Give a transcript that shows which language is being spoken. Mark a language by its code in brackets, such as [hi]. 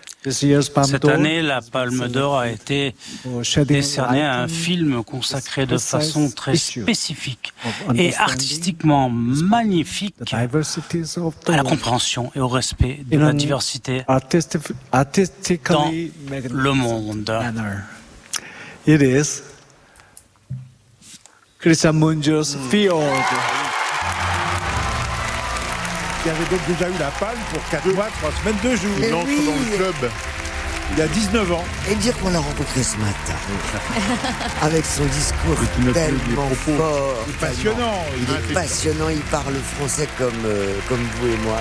[fr] Cette année, la Palme d'Or a été décernée à un film consacré de façon très spécifique et artistiquement magnifique à la compréhension et au respect de la diversité dans le monde. [en] It is Christian Munger's Field. [fr] Il avait donc déjà eu la palme pour 4 mois, 3 semaines, 2 jours. Il entre dans le club il y a 19 ans. Et dire qu'on l'a rencontré ce matin, avec son discours tellement fort. Passionnant. Il est passionnant, il parle français comme vous et moi.